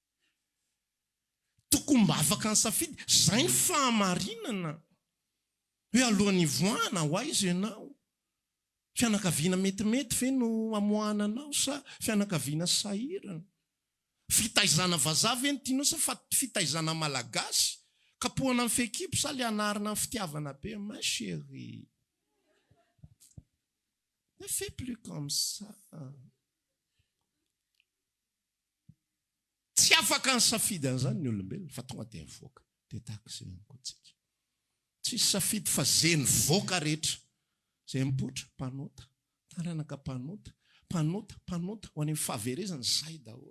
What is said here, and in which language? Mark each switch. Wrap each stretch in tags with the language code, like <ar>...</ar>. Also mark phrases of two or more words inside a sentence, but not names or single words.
<mg>Tokony mba afaka ny safidy, zay ny fahamarinana hoe alohan'ny voana ho aiza ianao. Fianakaviana metimety ve no amoahana anao sa fianakaviana sahirana? Fitaizana vazaha ve no tianao sa fitaizana malagasy? Kapohana amin'ny fekipo sa le anarina amin'ny fitiavana be?</mg> <fr>Ma chérie, ne fais plus comme ça.</fr> <mg>Tsy afaka ny safidy an'izany ny olombelona fa tonga dia mivoaka. Dia tahaka izay ihany koa tsika. Tsisy safidy fa zay ny voaka rehetra. Zay mipoitra mpanota, taranaka mpanota ho any amin'ny fahaverezana zay daholo.</mg>